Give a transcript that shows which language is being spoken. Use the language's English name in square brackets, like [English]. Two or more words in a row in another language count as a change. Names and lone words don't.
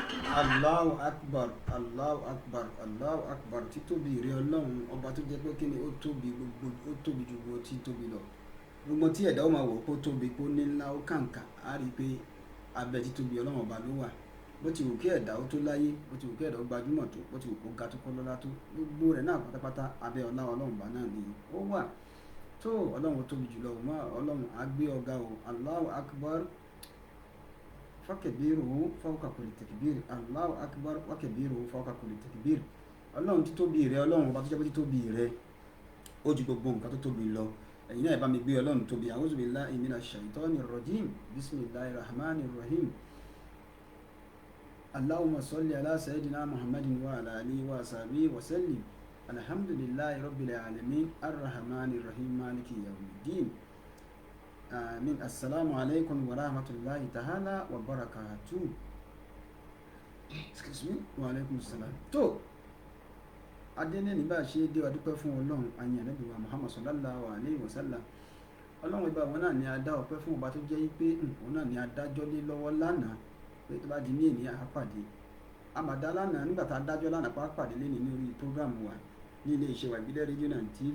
[Arabic] الله أكبر الله أكبر الله أكبر, Allahu akbar. [Yoruba] Títóbi rẹ ọlọ́run ọba tó jẹ́ pé kí ni ó tóbi gbogbo, ó tóbi ju gbogbo tí tóbi lọ. Gbogbo tí ẹ̀dá ó máa wò kó tóbi kó ní ńlá ó kàǹkà á rí i pé abẹ́ títóbi ọlọ́run ọba ló wà. Bó ti wù kí ẹ̀dá ó tó láyé, bó ti wù kí ẹ̀dá ó gbajúmọ̀ tó, bó ti wù kó ga tó kọ́ lọ́lá tó, gbogbo rẹ̀ náà pátápátá abẹ́ ọlá ọlọ́run ọba náà ni ó wà. Tó ọlọ́run tóbi jùlọ ọlọ́run á gbé ọ̀gá o. [Arabic] الله أكبر فكبروه فوق كل تكبير. الله أكبر فكبروه فوق كل تكبير. [Yoruba] Ọlọ́run títóbi rẹ ọlọ́run ọba tó jẹ́ pé títóbi rẹ ó ju gbogbo nǹkan tó tóbi lọ. Ẹ̀yin náà ẹ bá mi gbé ọlọ́run tóbi. [Arabic] أعوذ بالله من الشيطان الرجيم بسم الله الرحمن الرحيم. اللهم صل على سيدنا محمد وعلى آله وصحبه وسلم. الحمد لله رب العالمين. الرحمن الرحيم مالك يوم الدين آمين. السلام عليكم ورحمة الله تعالى وبركاته. [English] Excuse me. [Arabic] وعليكم السلام. [Yoruba] Tó adẹ́nẹ́ ní bá a ṣe dé wa dúpẹ́ fún ọlọ́run àyìn ànábì wa Muhammad [Arabic] صلى الله عليه وسلم. [Yoruba] Ọlọ́run ibà wọn náà ni a dá ọpẹ́ fún ọba tó jẹ́ pé òun náà ni a dájọ́ lé lọ́wọ́ lánàá pé tó bá di ní ènìyàn á pàdé. Àmàdá lánàá nígbà tá a dájọ́ lánàá pa pàdé lé ní orí program wa ní ilé iṣẹ́ wa Ìbílẹ̀ [English] rédíò and TV.